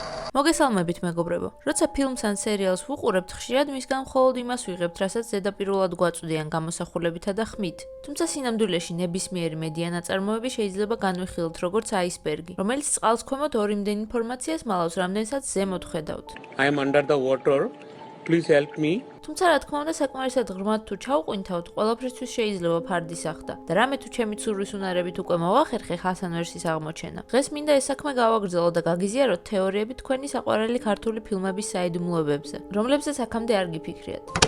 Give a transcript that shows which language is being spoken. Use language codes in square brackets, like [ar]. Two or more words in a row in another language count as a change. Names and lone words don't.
[ka] მოგესალმებით მეგობრებო. როცა ფილმს ან სერიალს ვუყურებთ, ხშირად მისგან მხოლოდ იმას ვიღებთ, რასაც ზედაპირულად გვაწვდიან გამოსახულებითა და ხმით. თუმცა სინამდვილეში ნებისმიერი მედია ნაწარმოები შეიძლება განვიხილოთ როგორც აისბერგი, რომელიც წყალს ქვემოთ ორიმდენ ინფორმაციას მალავს, რამდენსაც ზემოთ ხედავთ. [en] I am under the water. Please help me. [ka] თუმცა რა თქმა უნდა საკმარისად ღრმად თუ ჩავყვინთავთ, ყველაფრისთვის შეიძლება ფარდის ახდა. და რამე თუ ჩემი ცურვის უნარებით უკვე მოვახერხე ხასან ვერსის აღმოჩენა. დღეს მინდა ეს საქმე გავაგრძელო და გაგიზიაროთ თეორიები თქვენი საყვარელი ქართული ფილმების საიდუმლოებებზე, რომლებზეც აქამდე არ გიფიქრიათ.